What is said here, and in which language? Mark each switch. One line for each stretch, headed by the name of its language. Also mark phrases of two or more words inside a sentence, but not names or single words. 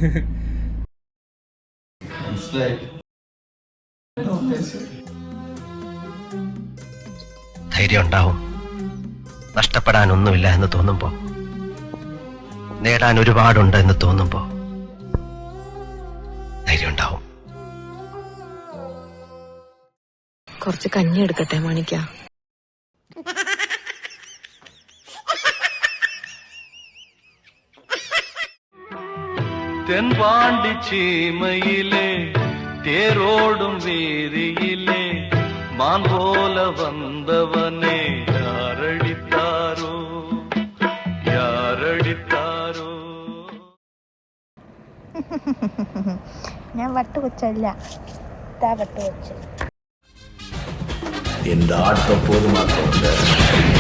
Malayalam: ധൈര്യം ഉണ്ടാവും. നഷ്ടപ്പെടാനൊന്നുമില്ല എന്ന് തോന്നുമ്പോ, നേടാൻ ഒരുപാടുണ്ട് എന്ന് തോന്നുമ്പോ ധൈര്യം ഉണ്ടാവും. കുറച്ച് കഞ്ഞി എടുക്കട്ടെ മാണിക്ക?
Tamil: தென்பாண்டி சீமையிலே தேரோடும் வீதியிலே மான் போல வந்தவனே யாரடித்தாரோ யாரடித்தாரோ.
Malayalam: ഞാൻ വട്ടുകൊച്ചല്ല, വട്ടുകൊച്ച. എന്റെ ആട്ടം പോതുമാക്കുന്നുണ്ട്.